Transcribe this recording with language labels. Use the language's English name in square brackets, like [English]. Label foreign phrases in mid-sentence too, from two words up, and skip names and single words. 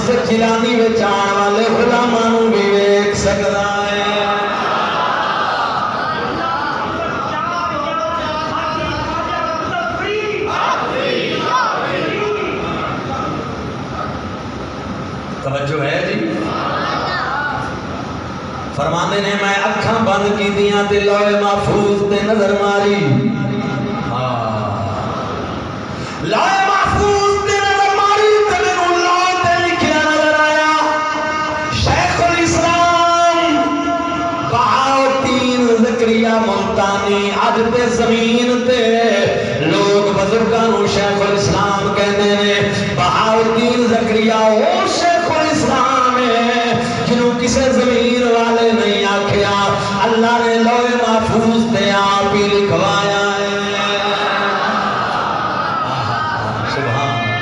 [Punjabi] جیلانی وچ آن والے غلاماں نوں بھی ویکھ سکدا ہے توجہ ہے جی فرماندے نے میں اکھاں بند کیتیاں تے لوح محفوظ تے نظر ماری لوح محفوظ تے نظر ماری تے مینوں لوح تے لکھیا نظر آیا شیخ الاسلام بہاؤالدین زکریا ملتانی اج تے زمین تے لوگ بزرگاں نوں شیخ الاسلام کہندے نے بہاؤالدین زکریا او شیخ الاسلام ہے جنہوں کسے زمین والے نہیں آکھیا اللہ نے لوح محفوظ تے آپ ہی لکھوایا ہے سبحان